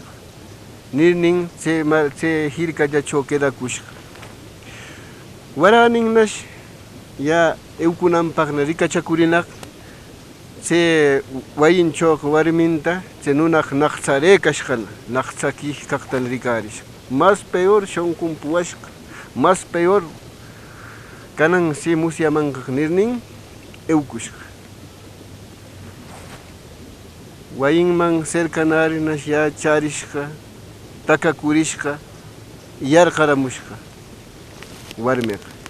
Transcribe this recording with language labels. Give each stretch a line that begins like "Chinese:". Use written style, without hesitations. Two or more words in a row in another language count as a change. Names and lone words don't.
Quechua: Nirnin chay hirkallachaw quedakushqa. Waraninnash ya eukunanpaqna rikachakurinaq, chay wayinchawqa warminta chay nunaq naqchareykashqana, naqchakij kaqtana rikarish.
Spanish: Más peor
Quechua: shunqun puwashqa,
Spanish: más peor
Quechua: kanan si musyamanqaq nirnin eukushqa. Wayinman cercanarinash ya charishqa, takakurishqa, yarqaramushqa warmiqa.